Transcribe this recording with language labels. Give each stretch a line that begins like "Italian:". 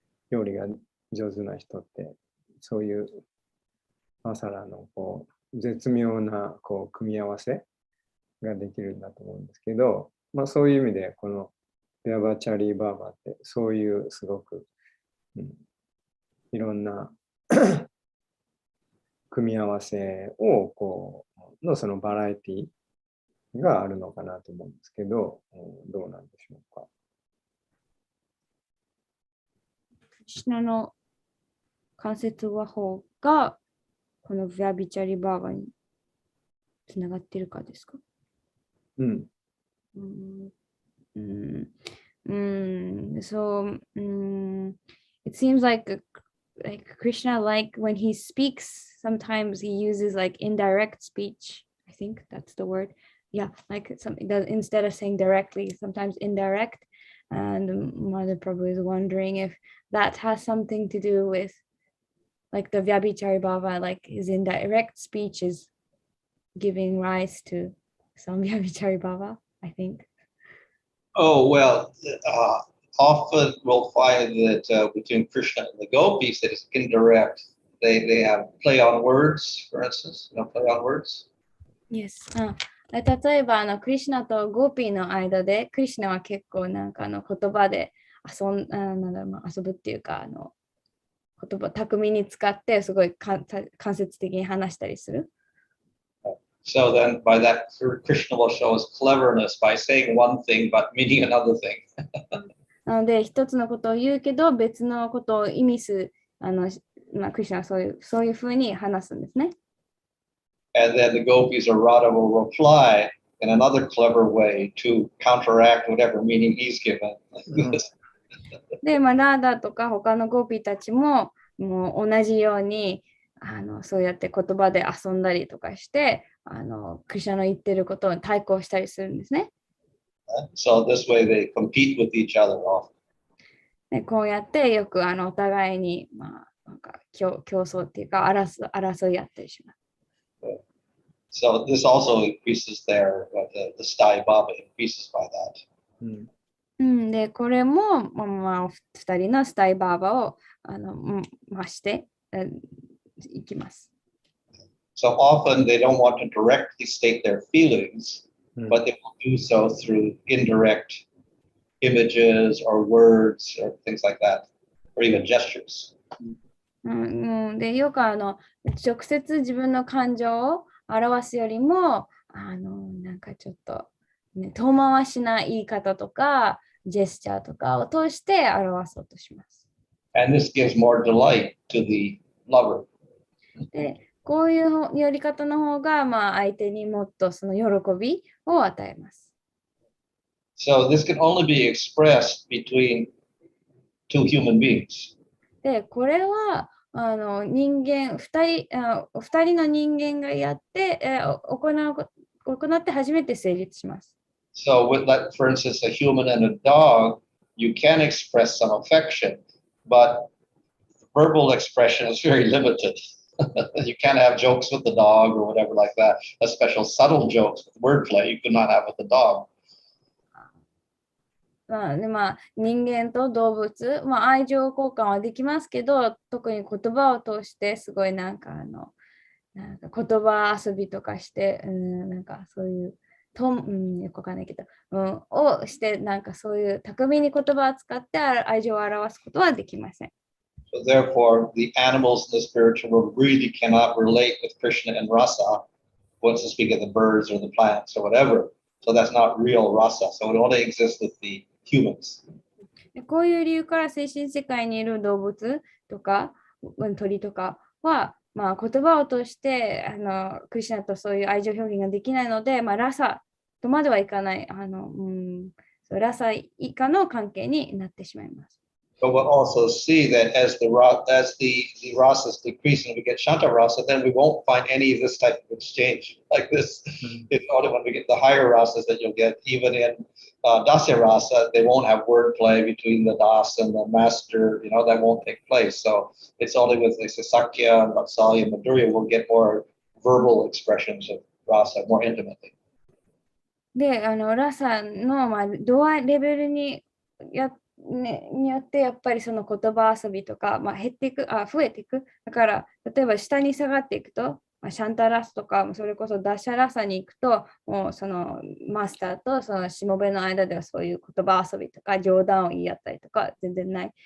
Japanese: 料理が上手な人って、そういうマサラの絶妙な組み合わせができるんだと思うんですけど、そういう意味でこのビアバチャリーバーバってそういうすごく、いろんな組み合わせをそのバラエティがあるのかなと思うんですけど、どうなんでしょうか。クリシュナの関節話法がこのヴィアビチャリバーバにつながってるかですか？
English: So it seems like Krishna, like when he speaks, sometimes he uses like indirect speech. I think that's the word. Yeah, like something that instead of saying directly, sometimes indirect. And Mother Prabhu is wondering if that has something to do with like the Vyabhichari Baba, like his indirect speech is giving rise to some Vyabhichari Baba, I think. Oh, well, often we'll find that between Krishna and the gopis that it's indirect. They have play on words, for instance, play on words. Yes.
Japanese: 例えばクリシュナとゴーピーの間でクリシュナは結構なんか言葉で遊ぶっていうか言葉巧みに使ってすごい間接的に話したりする。
English: So then by that Krishna will show his cleverness by saying one thing but meaning another thing.
Japanese: なので一つのことを言うけど別のことを意味するクリシュナはそういうふうに話すんですね。
English: And then the gopis or Radha will reply in another clever way to counteract whatever meaning he's given.
Japanese: で、ラーダとか他のゴーピーたちももう同じようにそうやって言葉で遊んだりとかしてクリシュナの言ってることに対抗したりするんですね。
English: So this way they compete with each other often.
Japanese: でこうやってよくお互いに、なんか競争っていうか争いやったりします。
English: So this also increases the stai baba increases by that.
Japanese: で、これも、2人のスタイバーバを増していきます。
English: So often they don't want to directly state their feelings, but they will do so through indirect images or words or things like that, or even gestures.
Japanese: で、よく直接自分の感情を表すよりも、なんかちょっと、遠回しな言い方とか、ジェスチャーとかを通して表そうとします。
English: And this gives more delight to the lover.
Japanese: で、こういうやり方の方が、まあ、相手にもっとその喜びを与えます。
English: So this can only be expressed between two human beings.
Japanese: で、これは人間2人の人間がやって、行って初めて成立します。
English: So with that, for instance, a human and a dog, you can express some affection, but verbal expression is very limited. You can't have jokes with the dog or whatever like that, a special subtle jokes with wordplay you could not have with the dog.
Japanese: 人間と動物、愛情交換はできますけど、特に言葉を通してすごいなんか言葉遊びとかして、なんかそういうよくわかんないけど、をしてなんかそういう巧みに言葉を使って愛情を表すことはできません。
English: So therefore, the animals in the spiritual world really cannot relate with Krishna and Rasa, once to speak of the birds or the plants or whatever. So that's not real Rasa. So it only exists with the humans.
Japanese: こういう理由から精神世界にいる動物とか鳥とかは、言葉を通してクリシュナとそういう愛情表現ができないので、ラサとまではいかないラサ以下の関係になってしまいます。
English: But we'll also see that as the rasas decrease and we get Shanta rasa, then we won't find any of this type of exchange like this. It's only when we get the higher rasas that you'll get. Even in Dasya rasa, they won't have wordplay between the Das and the master. That won't take place. So it's only with the Sakya and Vatsalya and Madhurya we'll get more verbal expressions of rasa more intimately.
Japanese: で、ラサの、度合いレベルによってやっぱりその言葉遊びとか、減っていく、増えていく。だから例えば下に下がっていくと、シャンタラスとかそれこそダッシャラサに行くと、もうそのマスターとそのしもべの間ではそういう言葉遊びとか冗談を言い合ったりとか全然ない。